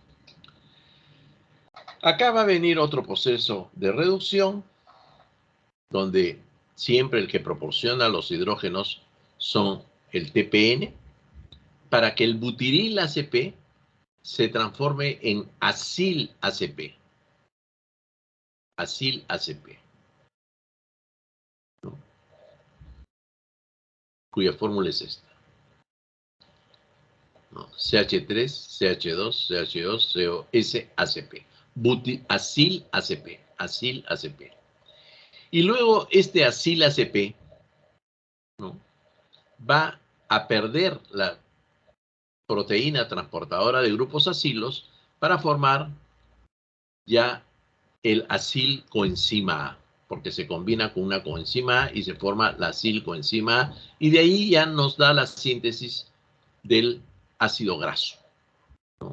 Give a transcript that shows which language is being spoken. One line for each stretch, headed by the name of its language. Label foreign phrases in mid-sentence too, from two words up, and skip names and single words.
Spanish: Acá va a venir otro proceso de reducción, donde siempre el que proporciona los hidrógenos son el TPN, para que el butiril ACP se transforme en acil ACP. Acil ACP. ¿No? Cuya fórmula es esta. ¿No? CH3, CH2, CH2, COS, ACP. Acil ACP. Acil ACP. Y luego este acil ACP, ¿no?, va a perder la proteína transportadora de grupos acilos para formar ya el acil coenzima A, porque se combina con una coenzima A y se forma la acil coenzima A, y de ahí ya nos da la síntesis del ácido graso, ¿no?